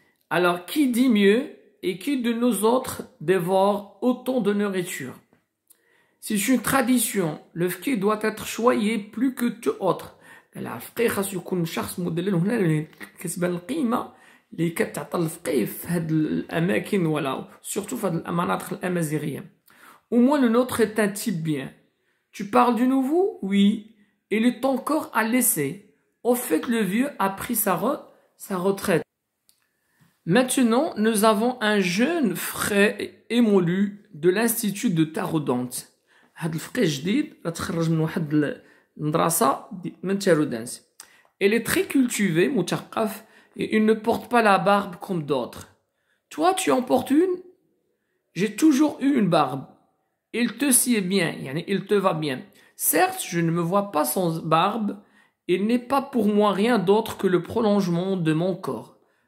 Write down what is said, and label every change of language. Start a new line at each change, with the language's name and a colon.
French: Alors, qui dit mieux et qui de nous autres dévore autant de nourriture? C'est une tradition. Le fqih doit être choyé plus que tout autre.
Arabic: الفقيه خاصو يكون شخص مدلل هنا كتبان القيمة اللي كتعطى الفقيه في هاد الأماكن ولا
French: surtout
Arabic: في هاد المناطق الأمازيغية.
French: Au moins le nôtre est un type bien. Tu parles du nouveau? Oui. Il est encore à laisser. Au fait, le vieux a pris sa retraite. Maintenant, nous avons un jeune frais émolu de l'Institut de Taroudante.
Arabic: هاد الفقيه جديد تخرج من واحد المدرسة من تارودانت.
French: Il est très cultivé,
Arabic: مثقف,
French: et il ne porte pas la barbe comme d'autres. Toi, tu en portes une? J'ai toujours eu une barbe. Il te sied bien,
Arabic: يعني
French: il te va bien. Certes, je ne me vois pas sans barbe. Il n'est pas pour moi rien d'autre que le prolongement de mon corps.